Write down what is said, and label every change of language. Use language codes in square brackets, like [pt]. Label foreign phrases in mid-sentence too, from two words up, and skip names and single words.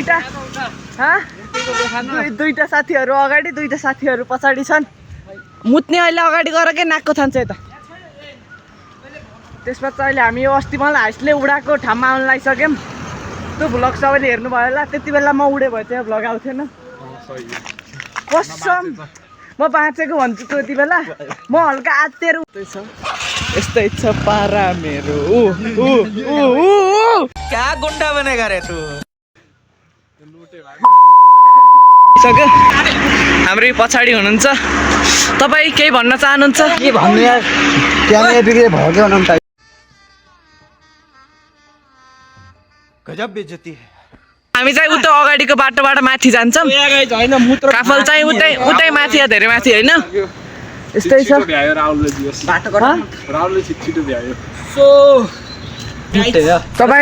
[ne] दुईटा साथीहरू अगाडि दुईटा साथीहरू पछाडि छन् मुत्ने अहिले अगाडि गएर के नाकको थान्छ यता त्यसपछि अहिले हामी यो अस्ति मलाई हाइसले उडाएको ठाउँमा आउन लागिसक्यौं त्यो भ्लग सबैले हेर्नु भयो होला त्यति बेला म उडे भए चाहिँ भ्लग आउँथेन कसम म बाँचेको भन्छु त्यति बेला म हल्का आत्तेर यस्तै छ पारा मेरो [hi] क्या गुंडा बनेगा रे तू [ne] सक्यो हाम्रो पछाडि हुनुहुन्छ तपाईँ केही भन्न चाहनुहुन्छ के भन्नु यार क्यामेरा बिग्रे भयो के भनौँ त [hi] गजब बेइज्जती है [ne] हामी चाहिँ उता अगाडिको बाटोबाट माथि जान्छौँ काफल चाहिँ उतै माथि या धेरै माथि होइन यस्तै छ तपाईँ